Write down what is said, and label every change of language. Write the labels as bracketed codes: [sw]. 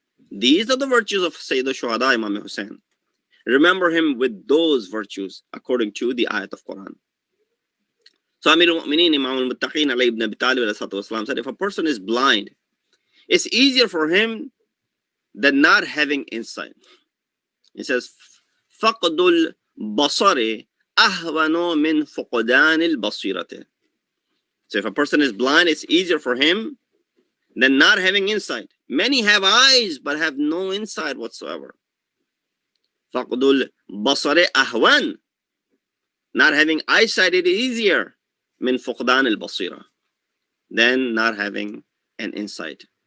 [en] These are the virtues of Sayyid al-Shuhada, Imam Hussein. Remember him with those virtues according to the ayat of Quran. So Amir al-Mu'mineen, Imam al-Muttaqeen, Ali ibn Abi Talib said, if a person is blind, it's easier for him than not having insight. He says, [ar] فَقْدُ الْبَصَرِ أَهْوَنُ مِنْ فُقْدَانِ الْبَصِيرَةِ. [en] So if a person is blind, it's easier for him than not having insight. Many have eyes but have no insight whatsoever. [ar] فَقْدُ الْبَصَرِ أَهْوَنُ. [en] Not having eyesight, it is easier [ar] مِنْ فُقْدَانِ الْبَصِيرَةِ [en] than not having an insight.